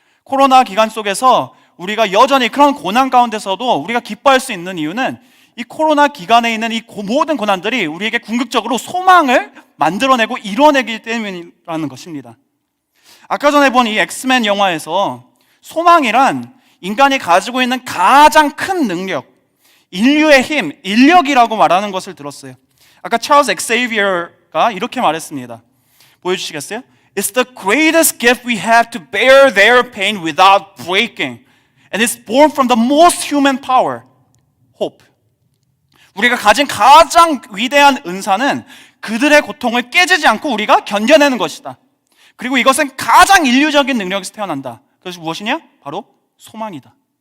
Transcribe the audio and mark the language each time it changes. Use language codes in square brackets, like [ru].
[ko] 코로나 기간 속에서 우리가 여전히 그런 고난 가운데서도 우리가 기뻐할 수 있는 이유는 이 코로나 기간에 있는 이 모든 고난들이 우리에게 궁극적으로 소망을 만들어내고 이뤄내기 때문이라는 것입니다. 아까 전에 본 이 엑스맨 영화에서 소망이란 인간이 가지고 있는 가장 큰 능력, 인류의 힘, 인력이라고 말하는 것을 들었어요. 아까 찰스 엑세이비어가 이렇게 말했습니다. 보여주시겠어요? [en] It's the greatest gift we have to bear their pain without breaking. And it's born from the most human power, hope. [ko] 우리가 가진 가장 위대한 은사는 그들의 고통을 깨지지 않고 우리가 견뎌내는 것이다. 그리고 이것은 가장 인류적인 능력에서 태어난다. 그것이 무엇이냐? 바로 소망이다.